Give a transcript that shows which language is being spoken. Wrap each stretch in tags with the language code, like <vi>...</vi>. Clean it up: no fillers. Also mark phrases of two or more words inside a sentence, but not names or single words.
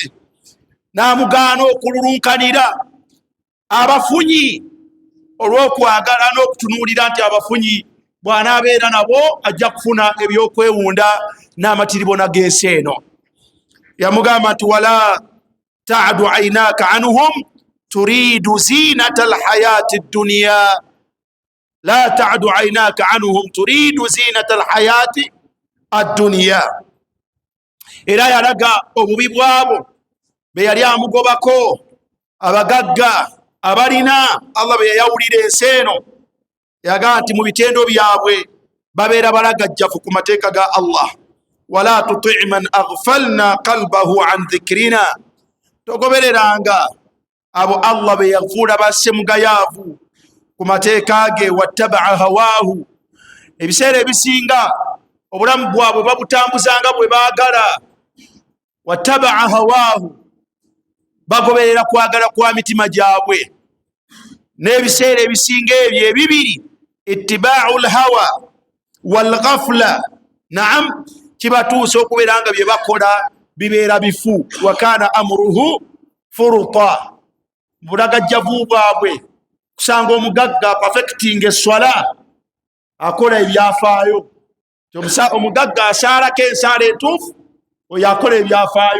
<lg>N'amugaana okululunkanira abafunyi olw'okwagala n'okutunuulira nti abafunyi bw'anaabeera nabo ajja kufuna ebyokwewunda n'amatiribona g'ensi eno.</lg> <ar>Yamugamba nti ولا تعد عيناك عنهم تريد زينة الحياة الدنيا. لا تعد عيناك عنهم تريد زينة الحياة الدنيا.</ar> <lg>Era yalaga obubi bwabo be yali amugobako, abagagga abalina Allah be yayawulira ensi eno. Yaga nti mu bitendo byabwe babeera balagajjafu ku mateeka ga Allah.</lg> <ar>ولا تطع من أغفلنا قلبه عن ذكرنا.</ar> <lg>Togobereranga abo Allah be yafuula basse mugayaavu ku mateeka ge.</lg> <ar>واتبع هواه.</ar> <lg>Ebiseera ebisinga obulamu bwabwe babutambuzanga bwe baagala.</lg> <ar>واتبع هواه,</ar> <lg>bagoberera kwagala kwa mitima gyabwe. N'ebiseera ebisinga ebyo ebibiri,</lg> <ar>اتباع الهوى والغفلة,</ar> <lg>naam, kibatuusa okubeera nga bye bakola bibeera bifu.</lg> <ar>وكان أمره فرطا.</ar> <lg>Bulagajjavu bwabwe kusanga omugagga perfecting eswala akola ebyafaayo. Omugagga asaalako ensaala entuufu, oyo akola ebyafaayo.</lg>